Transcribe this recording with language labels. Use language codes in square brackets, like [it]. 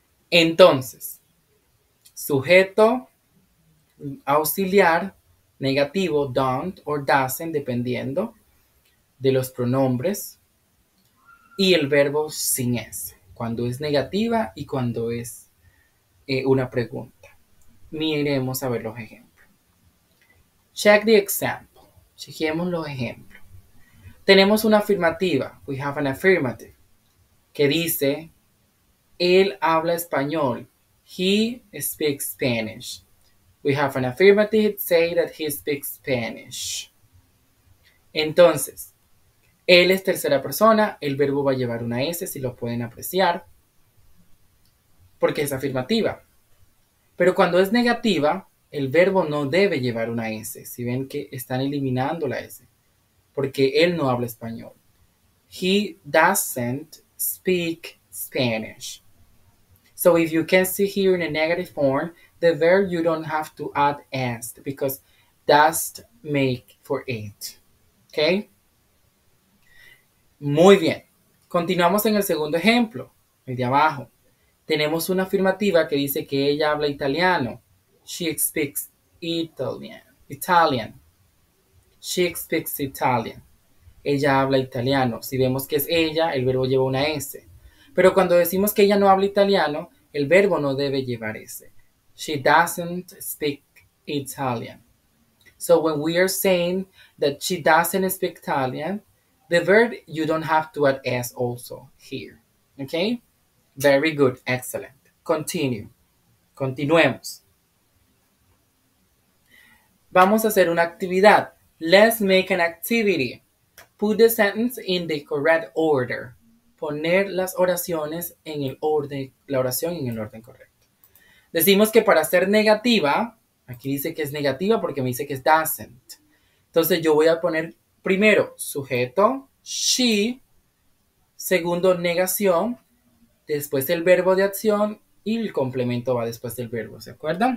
[es] Entonces, sujeto, auxiliar, negativo, don't or doesn't, dependiendo de los pronombres, y el verbo sin S, cuando es negativa y cuando es una pregunta. Miremos a ver los ejemplos. [en] Check the example. [es] Chequemos los ejemplos. Tenemos una afirmativa. [en] We have an affirmative. [es] Que dice, él habla español. [en] He speaks Spanish. We have an affirmative say that he speaks Spanish. [es] Entonces, él es tercera persona. El verbo va a llevar una S, si lo pueden apreciar, porque es afirmativa. Pero cuando es negativa, el verbo no debe llevar una S. Si ven que están eliminando la S, porque él no habla español. [en] He doesn't speak Spanish. So if you can see here in a negative form, the verb you don't have to add s because does make for it. [es] ¿Ok? Muy bien. Continuamos en el segundo ejemplo, el de abajo. Tenemos una afirmativa que dice que ella habla italiano. [en] She speaks Italian. She speaks Italian. [es] Ella habla italiano. Si vemos que es ella, el verbo lleva una S. Pero cuando decimos que ella no habla italiano, el verbo no debe llevar S. [en] She doesn't speak Italian. So when we are saying that she doesn't speak Italian, the verb, you don't have to add S also here. Okay? Very good. Excellent. Continue. [es] Continuemos. Vamos a hacer una actividad. [en] Let's make an activity. Put the sentence in the correct order. [es] Poner las oraciones en el orden, la oración en el orden correcto. Decimos que para ser negativa, aquí dice que es negativa porque me dice que es doesn't. Entonces yo voy a poner primero sujeto, she, segundo negación, después el verbo de acción y el complemento va después del verbo, ¿se acuerdan?